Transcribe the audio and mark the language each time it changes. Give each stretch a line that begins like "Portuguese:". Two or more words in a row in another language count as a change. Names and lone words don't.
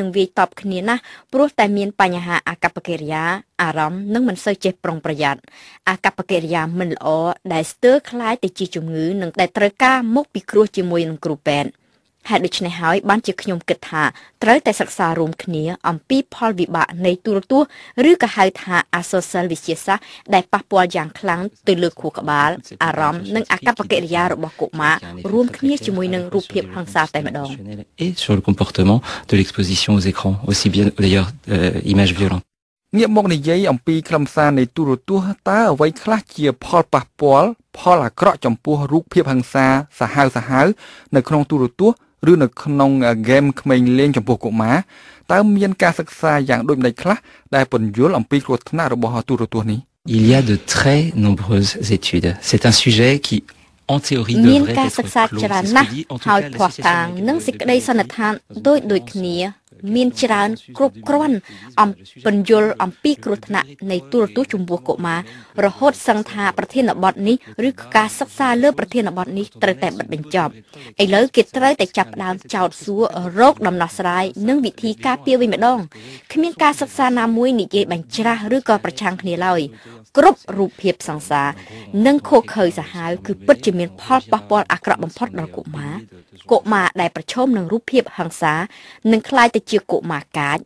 Khmer: នឹងវាយតប់គ្នាណាស់ព្រោះតែមានបញ្ហាអាកប្បកិរិយាអារម្មណ៍និងមិនសូវចេះប្រុងប្រយ័ត្នអាកប្បកិរិយាមិនល្អដែលស្ទើរคล้ายទៅជាជំងឺនិងដែលត្រូវការមកពិគ្រោះជាមួយនឹងគ្រូពេទ្យហេតុដូច្នេះហើយបានជាខ្ញុំគិតថាត្រូវតែសិក្សារួមគ្នាអំពីផលវិបាកនៃទូរទស្សន៍ឬក៏ហៅថាអសរសិលវិទ្យាសាស្ត្រដែលប៉ះពាល់យ៉ាងខ្លាំងទៅលើខួរក្បាលអារម្មណ៍និងអាកប្បកិរិយារបស់កុមាររួមគ្នាជាមួយនឹងរូបភាពហិង្សាតែម្ដង
French: Et sur le comportement de l'exposition aux écrans aussi bien d'ailleurs images violentes
Khmer: ងាកមកនិយាយអំពីខ្លឹមសារនៃទូរទស្សន៍តើអ្វីខ្លះជាផលប៉ះពាល់ផលអាក្រក់ចំពោះរូបភាពហិង្សាសាហាវនៅក្នុងទូរទស្សន៍ឬនៅក្នុងហ្គេមក្មេងលេងចំពោះកុមារតើមានការសិក្សាយ៉ាងដូចម្តេចខ្លះដែលពន្យល់អំពីគ្រោះថ្នាក់របស់ទូរទស្សន៍នេះ
French: Il y a de très nombreuses études. C'est un sujet qui en théorie devrait être clos.
Khmer: ច្រើនណាស់ហើយភ័ស្តុតាងនិងសេចក្តីសន្និដ្ឋានដូចគ្នាមានច្រើនគ្រប់គ្រាន់អំពន្យល់អំពីគ្រោះថ្នាក់នៃ ទូរទស្សន៍ចំពោះកុមាររហូតសឹងថាប្រធានបទនេះឬការសិក្សាលើប្រធានបទនេះត្រូវតែបិទបញ្ចប់ឥឡូវគេត្រូវតែចាប់ផ្ដើមចោទសួររោគដំណោះស្រាយនិងវិធីការពារវិញម្ដងគ្មានការសិក្សាណាមួយនិយាយបញ្ច្រាស់ឬក៏ប្រឆាំងគ្នាឡើយគ្រប់រូបភាពសង្សារនិងខុសខើសាហាវគឺពិតជាមានផលប៉ះពាល់អាក្រក់បំផុតដល់កុមារដែលប្រឈមនឹងរូបភាពហិង្សានឹងក្លាយទៅជាកុមារកាច